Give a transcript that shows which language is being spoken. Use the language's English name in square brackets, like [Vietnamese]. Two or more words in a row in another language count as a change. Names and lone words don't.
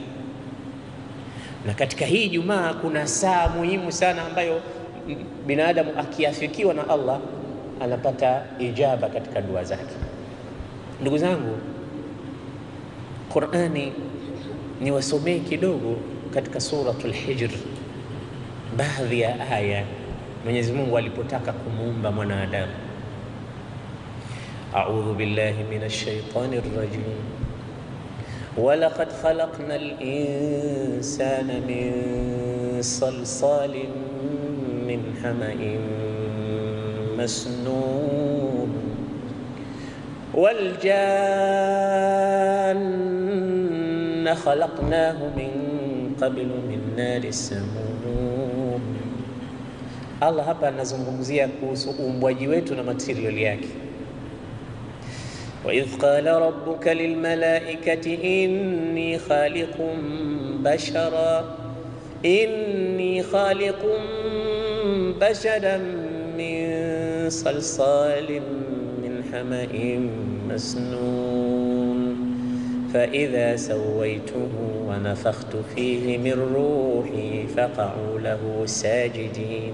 [Swahili] Na katika hii Ijumaa kuna saa muhimu sana ambayo binadamu akiafikiwa na Allah anapata ijaba katika dua zake. Ndugu zangu, Qur'ani ni wasomee kidogo katika suratul Hijr, baadhi ya aya Mwenyezi Mungu alipotaka kumuumba mwanadamu. [Arabic] أعوذ بالله من الشيطان الرجيم. ولقد خلقنا الإنسان من صلصال من حمإ مسنون والجان خلقناه من قبل من نار السموم. [Swahili] Allah hapa anazungumzia kuhusu uumbwaji wetu na material yake. [Arabic] وإذ قال ربك للملائكة إني خالق بشرا إني خالق بشرا من صلصال من حمأ مسنون فإذا سويته ونفخت فيه من روحي فقعوا له ساجدين